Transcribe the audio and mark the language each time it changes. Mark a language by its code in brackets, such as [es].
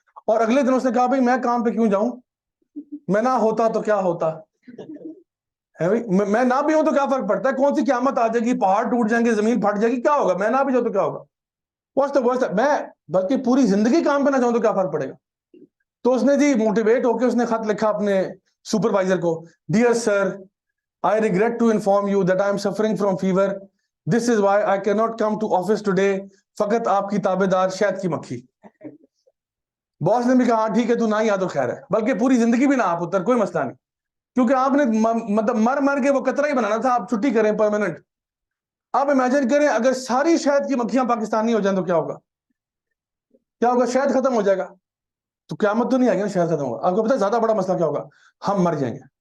[ur] اور اگلے دن اس نے کہا بھائی میں کام پہ کیوں جاؤں، میں نہ ہوتا تو کیا ہوتا ہے بھائی، میں نہ بھی ہوں تو کیا فرق پڑتا ہے، کون سی قیامت آ جائے گی، پہاڑ ٹوٹ جائیں گے، زمین پھٹ جائے گی، کیا ہوگا، میں نہ بھی جاؤں تو کیا ہوگا، میں بلکہ پوری زندگی کام پہ نہ جاؤں تو کیا فرق پڑے گا. تو اس نے جی موٹیویٹ ہو کے اس نے خط لکھا اپنے سپروائزر کو، dear sir [en] I regret to inform you that I am suffering from fever. This is why I cannot come to office today. [ur] فقط آپ کی تابع دار شہد کی مکھی. باس نے بھی کہا ہاں ٹھیک ہے تو نہ ہی آ تو خیر ہے، بلکہ پوری زندگی بھی نہ آپ اتر، کوئی مسئلہ نہیں، کیونکہ آپ نے مطلب مر کے وہ قطرہ ہی بنانا تھا، آپ چھٹی کریں پرماننٹ. آپ امیجن کریں اگر ساری شہد کی مکھیاں پاکستانی ہو جائیں تو کیا ہوگا، کیا ہوگا، شہد ختم ہو جائے گا، تو قیامت تو نہیں آئے گی نا، شہد ختم ہوگا. آپ کو پتا ہے زیادہ بڑا مسئلہ کیا ہوگا، ہم مر جائیں گے.